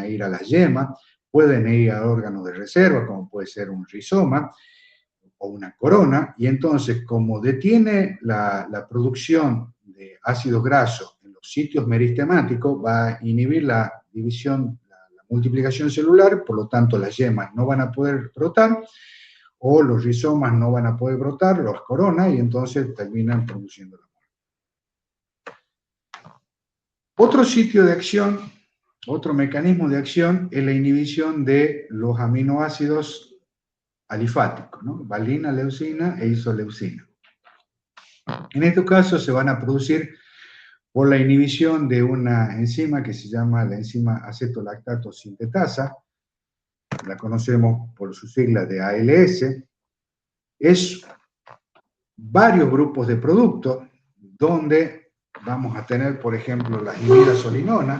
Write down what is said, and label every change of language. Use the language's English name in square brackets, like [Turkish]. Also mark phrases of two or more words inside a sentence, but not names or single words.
[Spanish] ir a las yemas, pueden ir a órganos de reserva, como puede ser un rizoma o una corona, y entonces, como detiene la producción de ácidos grasos en los sitios meristemáticos, va a inhibir la división, la multiplicación celular, por lo tanto las yemas no van a poder brotar, o los rizomas no van a poder brotar, las coronas, y entonces terminan produciendo la muerte. Otro sitio de acción, otro mecanismo de acción es la inhibición de los aminoácidos alifáticos, ¿no? Valina, leucina e isoleucina. En estos casos se van a producir por la inhibición de una enzima que se llama la enzima acetolactato sintetasa, la conocemos por su sigla de ALS. Es varios grupos de productos, donde vamos a tener, por ejemplo, las imidazolinonas.